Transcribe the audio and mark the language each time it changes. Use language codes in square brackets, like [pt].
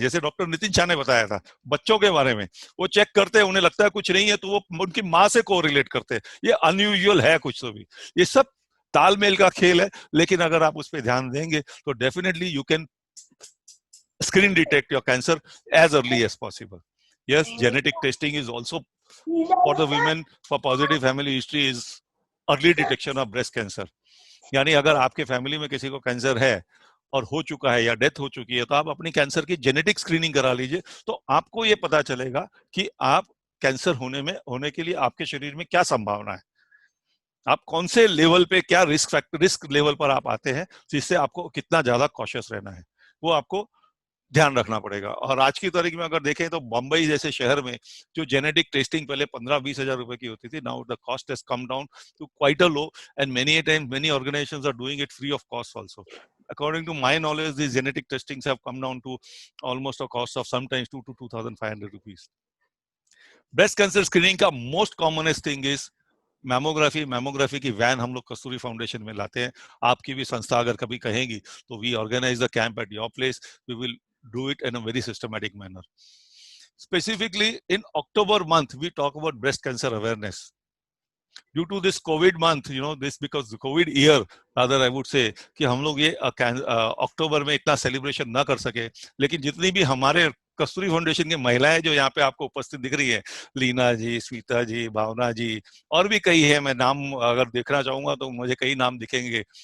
[hi] जैसे डॉक्टर नितिन शाह ने बताया था बच्चों के बारे में, वो चेक करते हैं, उन्हें लगता है कुछ नहीं है तो वो उनकी माँ से कोरिलेट करते हैं, ये अनयूजुअल है कुछ तो भी। ये सब तालमेल का खेल है, लेकिन अगर आप उस पर ध्यान देंगे तो definitely [en] You can screen detect your cancer as early as possible. Yes, genetic testing is also for the women for positive family history is early detection of breast cancer. [hi] यानी अगर आपके फैमिली में किसी को कैंसर है और हो चुका है या डेथ हो चुकी है तो आप अपनी कैंसर की जेनेटिक स्क्रीनिंग करा लीजिए, तो आपको ये पता चलेगा कि आप कैंसर होने के लिए आपके शरीर में क्या संभावना है, आप कौन से लेवल पे क्या रिस्क लेवल पर आप आते हैं, जिससे आपको कितना ज्यादा कॉशियस रहना है वो आपको ध्यान रखना पड़ेगा। और आज की तारीख में अगर देखें तो बम्बई जैसे शहर में जो जेनेटिक टेस्टिंग पहले 15-20 हजार रुपए की होती थी, [en] Now the cost has come down to quite a low and many organizations are doing it free of cost also. According to my knowledge, these genetic testings have come down to almost a cost of sometimes 2 to 2,500 rupees. Breast cancer screening का most commonest thing is [hi] mammography की van हम लोग कस्तूरी foundation में लाते हैं। आपकी भी संस्था अगर कभी कहेगी तो [en] We organise the camp at your place, we will do it in a very systematic manner. Specifically in October month we talk about breast cancer awareness. Due to this COVID month, you know, this because the COVID year rather I would say [hi] कि हम लोग ये अक्टूबर में इतना celebration ना कर सके, लेकिन जितनी भी हमारे कस्तूरी फाउंडेशन की महिलाएं जो यहाँ पे आपको उपस्थित दिख रही है, लीना जी, स्वीता जी, भावना जी, और भी कई है, मैं नाम अगर देखना चाहूंगा तो मुझे कई नाम दिखेंगे।